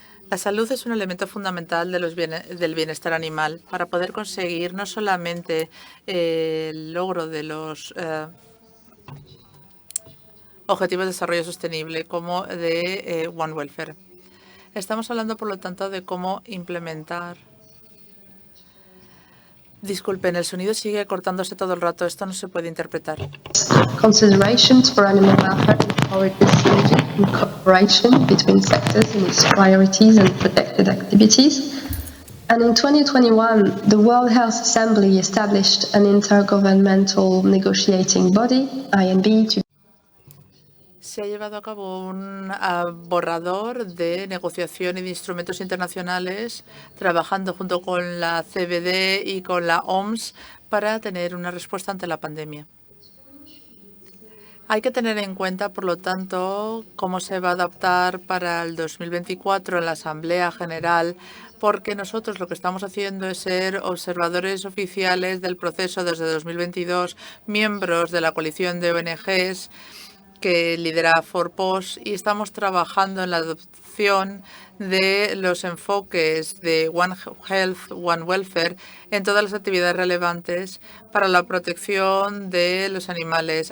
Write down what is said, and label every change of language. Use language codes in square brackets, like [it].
[es] La salud es un elemento fundamental del bienestar animal para poder conseguir no solamente el logro de los Objetivos de Desarrollo Sostenible como de One Welfare. Estamos hablando, por lo tanto, de cómo implementar. Disculpen, el sonido sigue cortándose todo el rato. Esto no se puede interpretar. [en] Considerations for animal welfare encourage synergy and cooperation between sectors in its priorities and protected activities. And in 2021, the World Health Assembly established an intergovernmental negotiating body, INB, to [es] Se ha llevado a cabo un borrador de negociación y de instrumentos internacionales, trabajando junto con la CBD y con la OMS para tener una respuesta ante la pandemia. Hay que tener en cuenta, por lo tanto, cómo se va a adaptar para el 2024 en la Asamblea General, porque nosotros lo que estamos haciendo es ser observadores oficiales del proceso desde 2022, miembros de la coalición de ONGs que lidera Forpos, y estamos trabajando en la adopción de los enfoques de One Health, One Welfare en todas las actividades relevantes para la protección de los animales.